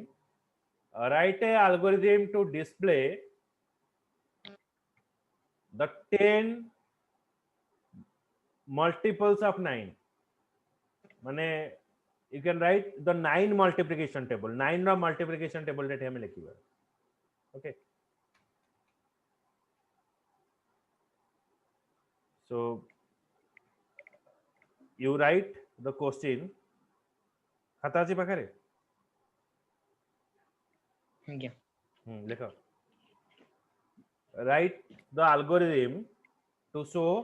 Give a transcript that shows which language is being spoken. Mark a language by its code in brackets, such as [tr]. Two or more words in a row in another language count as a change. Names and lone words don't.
[en] Write a algorithm to display the 10 multiples of 9. Mane you can write the 9 multiplication table. [or] 9 ର [en] multiplication table [or] ରେ ଆମେ ଲେଖିବା. [en] Okay. So you write the question. [or] खाता ଅଛି ପାଖରେ? ଆଜ୍ଞା ଲେଖ. [en] Write the algorithm to show.